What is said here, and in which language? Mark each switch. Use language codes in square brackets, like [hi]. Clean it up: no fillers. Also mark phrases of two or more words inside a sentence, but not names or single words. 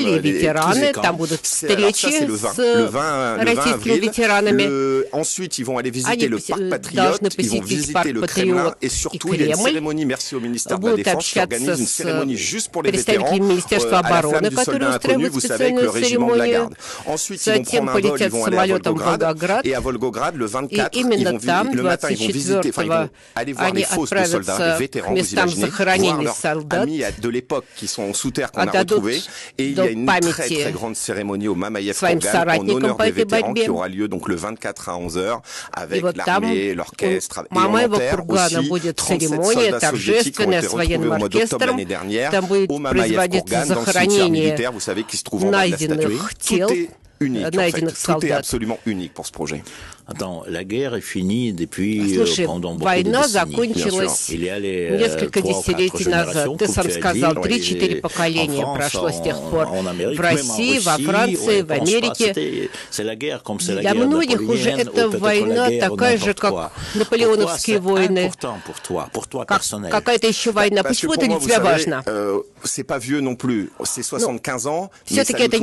[ru] ветераны, там будут встречи с российскими ветеранами. [fr] Ensuite, ils vont aller visiter le parc [ru] должны [fr] Patriote, ils vont [ru] посетить [fr] visiter [ru] парк [fr] le Kremlin, [ru] Патриот [fr] et [ru] и [fr] surtout, il y a une [ru] Кремль. [fr] cérémonie, merci au ministère de la [ru] Будут [fr] Défense, qui organise [ru] общаться [fr] une [ru] с [fr] cérémonie juste pour les vétérans, [ru] представителями Министерства [fr] à la flamme [ru] обороны, [fr] du [ru] которые [fr] soldat inconnu, [ru] устраивают [fr] vous savez, avec le [ru] специальную [fr] régiment de la [ru] церемонию. [fr] garde. Ensuite, ils vont [ru] Затем [fr] prendre un vol, ils [ru] полетят [fr] vont aller à [ru] самолетом в Волгоград. [fr] Et à Volgograd, le 24, [ru] И [fr] ils [ru] именно [fr] vont, [ru] там, [fr] le matin, ils vont visiter, enfin, ils vont [ru] 24-го, [fr] aller voir [ru] они [fr] les fosses de soldats, [ru] отправятся [fr] les [ru] к [fr] vétérans, vous [ru] местам [fr] imaginez, voir [ru] захоронений [fr] leurs [ru] солдат, [fr] amis de l'époque qui sont sous terre qu'on a [ru] отдадут [fr] retrouvés. Et il y a [ru] до [fr] une [ru] памяти [fr] très [ru] России [fr] grande cérémonie au Mamayev [ru] своим [fr] Kurgan en [ru] соратникам [fr] honneur [ru] по [fr] des [ru] этой [fr] vétérans [ru] борьбе. [fr] qui aura lieu donc le 24 à 11h avec [ru] вот там [fr] l'armée, l'orchestre et en [ru] Мамаева [fr] enterre [ru] Кургана [fr] aussi [ru] будет [fr] 37 [ru] церемония [fr] soldats soviétiques qui ont [ru] торжественная [fr] été [ru] с [fr] retrouvés [ru] военным [fr] au mois d'octobre [ru] оркестром. [fr] l'année dernière [ru] Там будет [fr] au Mamayev [ru] производиться [fr] Kurgan dans le cimetière [ru] захоронение [fr] militaire, vous savez, qui se trouve en bas de la statue. [ru] найденных тел, [fr] Tout est unique en fait. [ru] найденных [fr] Tout est [ru] солдат. [fr] absolument unique pour ce projet. Attends, la guerre est finie depuis [ru] Слушай, [fr] pendant beaucoup de [ru] война [fr] décennies. [ru] закончилась [fr] Il y a les [ru] несколько [fr] 3 ou 4 [ru] десятилетий назад. [fr] générations, [ru] Ты [fr] comme [ru] сам [fr] tu as [ru] сказал, [fr] dit, [ru] 3-4 [fr] en [ru] поколения [fr] France, [ru] прошло с тех пор. [fr] en Amérique, [ru] В [fr] même en [ru] России, во [fr] Russie, [ru] Франции, [fr] ouais, [ru] в Америке. [fr] C'est la guerre comme c'est la [ru] Для [fr] guerre [ru] многих уже [fr] napoléonienne, [ru] эта [fr] ou peut-être [ru] война [fr] la guerre [ru] такая же, [fr] n'importe [ru] как [fr] quoi. [ru] наполеоновские [fr] Pourquoi [ru] войны. [fr] c'est important pour toi personnel? [ru] Какая-то еще война. [fr] Parce que [ru] Почему [fr] pour [ru] это [fr] moi, [ru] для [fr] vous [ru] тебя [fr] savez, [ru] важно? [fr] c'est pas vieux non plus. C'est 75 ans. Mais [ru] Все-таки [fr] ça [ru] это [fr] nous [ru] не